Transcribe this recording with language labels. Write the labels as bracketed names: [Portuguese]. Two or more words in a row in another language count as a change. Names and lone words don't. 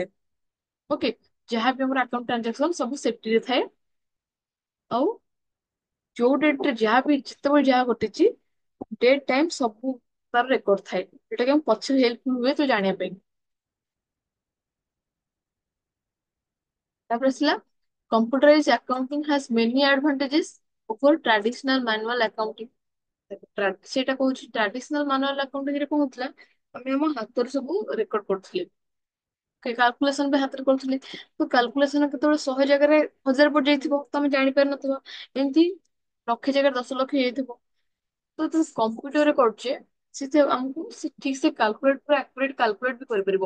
[Odia] ଓକେ, ଯାହା ବି ଆମର [English] account transaction [Odia] ସବୁ ସେଫ୍ଟିରେ ଥାଏ। ଆଉ ଯୋଉ ଡେଟ୍ ରେ ଯାହା ବି ଯେତେବେଳେ ଯାହା ଘଟିଛି [English] date time [Odia] ସବୁ ତାର ରେକର୍ଡ ଥାଏ, ଯୋଉଟା କି ଆମ ପଛରେ ହେଲ୍ପ ହୁଏ ତ ଜାଣିବା ପାଇଁ। ତାପରେ ଆସିଲା [English] computerized accounting has many advantages over traditional manual accounting. [Odia] ସେଇଟା କହୁଛି [English] traditional manual accounting [Odia] ରେ କଣ ହଉଥିଲା, ଆମେ ଆମ ହାତରେ ସବୁ ରେକର୍ଡ କରୁଥିଲେ, କାଲକୁଲେସନ ବି ହାତରେ କରୁଥିଲେ। ତ କାଲକୁଲେସନ କେତେବେଳେ 100 ଜାଗାରେ 1000 ପଡିଯାଇଥିବ ତ ଆମେ ଜାଣିପାରିନଥିବ, ଏମିତି ଲକ୍ଷେ ଜାଗାରେ 10 ଲକ୍ଷ ହେଇଯାଇଥିବ। ତ ଯୋଉ କମ୍ପ୍ୟୁଟରରେ କରୁଛେ ସେଥିରେ ଆମକୁ ସେ ଠିକ ସେ କାଲକୁଲେଟ ପୁରା [English] accurate calculate [Odia] ବି କରିପାରିବ।